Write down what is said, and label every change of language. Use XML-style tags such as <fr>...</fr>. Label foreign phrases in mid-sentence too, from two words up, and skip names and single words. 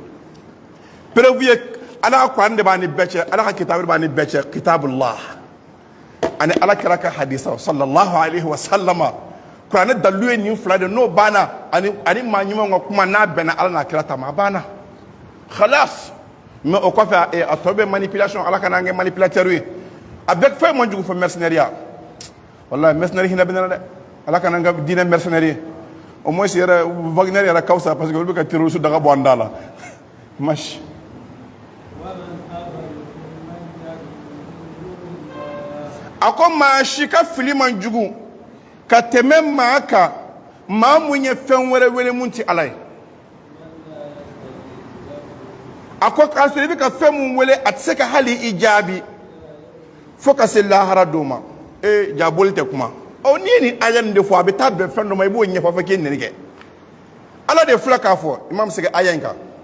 <bm>ala ka kuran de b'a ni bɛɛ cɛ ala ka kitabu de b'a ni bɛɛ cɛ kitabullah ani ala kɛra ka hadisa</bm> <ar>صلى الله عليه و</ar> <bm>sallama kuranɛ dalilu ye nin fila de n'o banna ani maa ɲumanw ka kuma n'a bɛnna ala n'a kira ta ma a banna khalas mais o kɔfɛ a tɔ bɛ manipulation ala kana an kɛ manipulateur ye a bɛɛ fɛn man jugu fɔ mercenaire wallahi mercenaire hinɛ bɛ ne la dɛ ala kana an ka diinɛ mercenaire ye</bm> <fr>au moins</fr> <bm>yɛrɛ Wagner yɛrɛ ka fisa</bm> <fr>parce que</fr> <bm>olu bɛ ka terroriste daga bɔ an da la mash a ko maa si ka fili man jugu ka tɛmɛ maa kan maa mun ye fɛn wɛrɛ wele mun ti ala ye a ko k'a sɔrɔ i bɛ ka fɛn mun wele a tɛ se ka hali i jaabi fo ka se lahara dɔw ma jaaboli tɛ kuma n'i ye nin aya nin de fɔ a bɛ taa bɛn fɛn dɔ ma i b'o ɲɛfɔ fɔ k'i ye nɛni kɛ ala de filɛ k'a fɔ imam sɛgɛ aya in kan</bm>